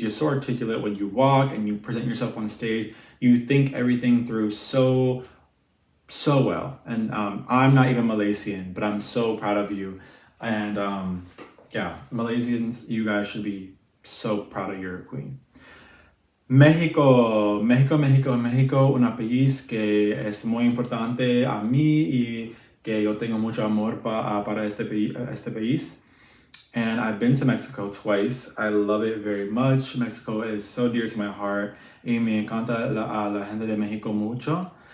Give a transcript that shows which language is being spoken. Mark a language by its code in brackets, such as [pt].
[en] You're so articulate when you walk and you present yourself on stage. You think everything through so well. And I'm not even Malaysian, but I'm so proud of you. And yeah, Malaysians, you guys should be so proud of your queen. [es] México, un país que es muy importante a mí y que yo tengo mucho amor para este país. [en] And I've been to Mexico twice. I love it very much. Mexico is so dear to my heart. [es] Y me encanta la gente de México mucho.